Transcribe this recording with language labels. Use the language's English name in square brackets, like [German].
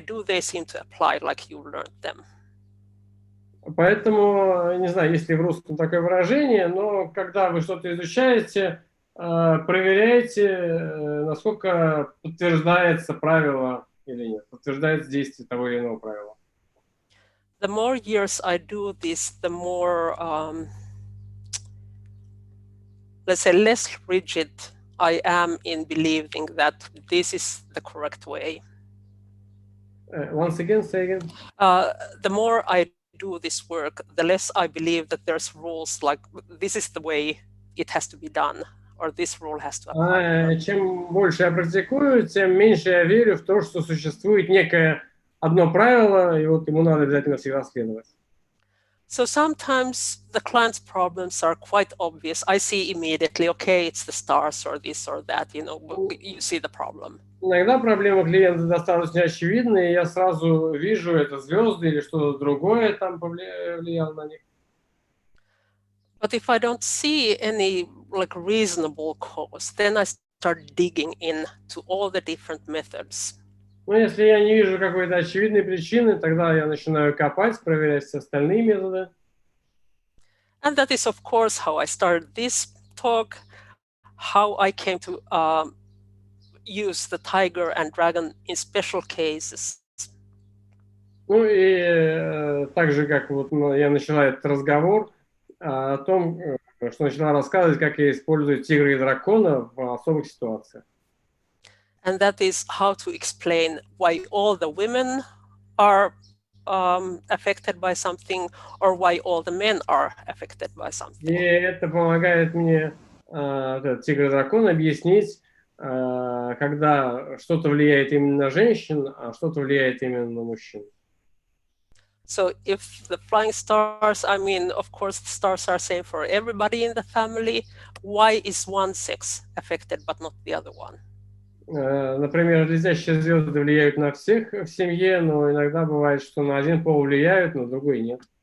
[English] Do they seem to apply like you learned them? [Russian] Поэтому, не знаю, есть ли в русском такое выражение, но когда вы что-то изучаете, проверяйте, насколько подтверждается правило или нет, подтверждается действие того или иного правила. [English] The more years I do this, the more, let's say, less rigid I am in believing that this is the correct way. Once again, say again. The more I do this work, the less I believe that there's rules like this is the way it has to be done, or this rule has to apply. [Russian] Чем больше я практикую, тем меньше я верю в то, что существует некое одно правило, и вот ему надо обязательно всегда следовать. [English] So sometimes the client's problems are quite obvious. I see immediately, okay, it's the stars or this or that, you know, you see the problem. [Russian] Иногда проблемы клиента достаточно очевидны, и я сразу вижу, это звезды или что-то другое там повлияло на них. [English] But if I don't see any like reasonable cause, then I start digging into all the different methods. [Russian] Но если я не вижу какой-то очевидной причины, тогда я начинаю копать, проверять все остальные методы. [English] And that is, of course, how I started this talk, how I came to use the tiger and dragon in special cases. [Russian] Ну и так же, как вот я начала этот разговор о том, что начала рассказывать, как я использую тигра и дракона в особых ситуациях. [English] And that is how to explain why all the women are affected by something, or why all the men are affected by [Russian] И [English] something. [Russian] это помогает мне, тигр и дракон, объяснить, когда что-то влияет именно на женщин, а что-то влияет именно на мужчин. [English] So if the flying stars, I mean, of course, the stars are same for everybody in the family. Why is one sex affected but not the other one? [Russian] Например, летящие звезды влияют на всех в семье, но иногда бывает, что на один пол влияют, на другой нет.